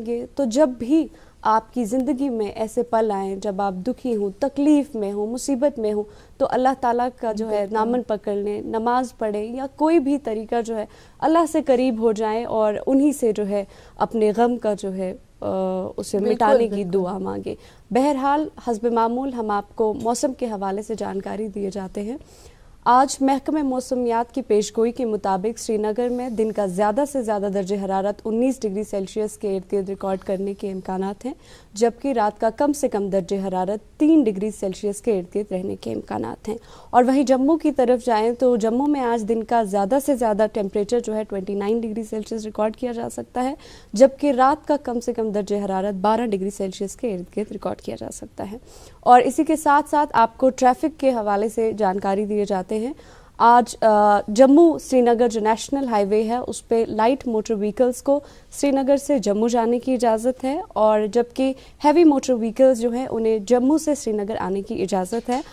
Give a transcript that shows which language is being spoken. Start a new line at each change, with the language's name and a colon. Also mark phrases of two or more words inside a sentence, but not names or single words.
Urdu: تو جب بھی آپ کی زندگی میں ایسے پل آئیں جب آپ دکھی ہوں، تکلیف میں ہوں، مصیبت میں ہوں، تو اللہ تعالیٰ کا جو ہے دامن پکڑ لیں، نماز پڑھیں یا کوئی بھی طریقہ جو ہے اللہ سے قریب ہو جائیں اور انہی سے جو ہے اپنے غم کا جو ہے اسے مٹانے کی دعا مانگیں۔ بہرحال حسب معمول ہم آپ کو موسم کے حوالے سے جانکاری دیے جاتے ہیں۔ آج محکمہ موسمیات کی پیشگوئی کے مطابق سری نگر میں دن کا زیادہ سے زیادہ درجہ حرارت 19
English: degree Celsius
Urdu: کے ارد گرد ریکارڈ کرنے کے امکانات ہیں، جبکہ رات کا کم سے کم درجہ حرارت 3
English: degree Celsius
Urdu: کے ارد گرد رہنے کے امکانات ہیں۔ اور وہیں جموں کی طرف جائیں تو جموں میں آج دن کا زیادہ سے زیادہ ٹیمپریچر جو ہے 29
English: degree Celsius
Urdu: ریکارڈ کیا جا سکتا ہے، جبکہ رات کا کم سے کم درجہ حرارت 12
English: degree Celsius
Urdu: کے ارد گرد ریکارڈ کیا جا سکتا ہے۔ اور اسی کے ساتھ ساتھ آپ کو ٹریفک کے حوالے سے جانکاری دیے جاتے ہیں۔ آج جموں سری نگر جو
English: national highway
Urdu: ہے اس پہ
English: light motor vehicles
Urdu: کو سری نگر سے جموں جانے کی اجازت ہے، اور جبکہ
English: heavy motor vehicles
Urdu: جو ہیں انہیں جموں سے سری نگر آنے کی اجازت ہے۔